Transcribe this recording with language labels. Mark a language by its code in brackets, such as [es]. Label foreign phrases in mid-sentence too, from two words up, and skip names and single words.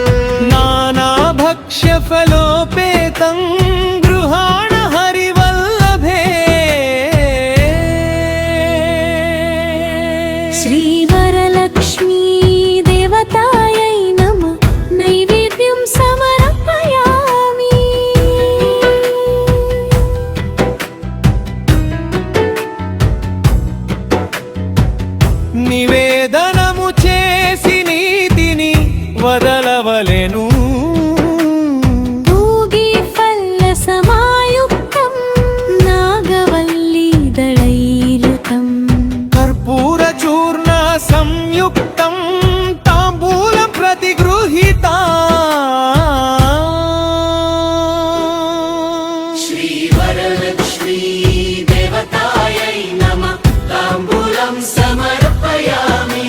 [sa] नानाभक्ष्यफलोपेतं गृहाण हरिवल्लभे श्रीवरलक्ष्मी देवतायै नमः नैवेद्यं समर्पयामि [te] నివేదనము చేసి నీతిని వదలవలెను [sa] भूगी फलसमायुक्तं नागवल्लीदलैर्युतं कर्पूरचूर्ण संयुक्तं ताम्बूलं प्रतिगृहीता श्रीवरलक्ष्मी देवतायै नमः ताम्बूलं समर्पयामि